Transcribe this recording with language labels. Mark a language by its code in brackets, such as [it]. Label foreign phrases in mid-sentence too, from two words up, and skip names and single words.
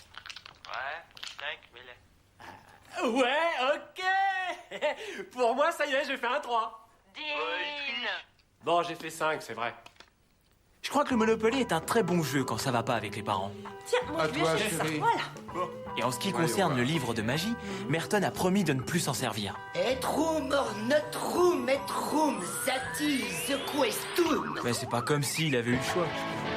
[fr] Ouais, ok. Pour moi, ça y est, j'ai fait un 3. Dean. Bon, j'ai fait 5, c'est vrai. Je crois que le Monopoly est un très bon jeu quand ça va pas avec les parents. Tiens, moi je lui achète ça. Voilà. Et en ce qui concerne le livre de magie, Merton a promis de ne plus s'en servir. [la] Etrum ornotrum etrum zati sequestum. [fr] Mais c'est pas comme s'il avait eu le choix.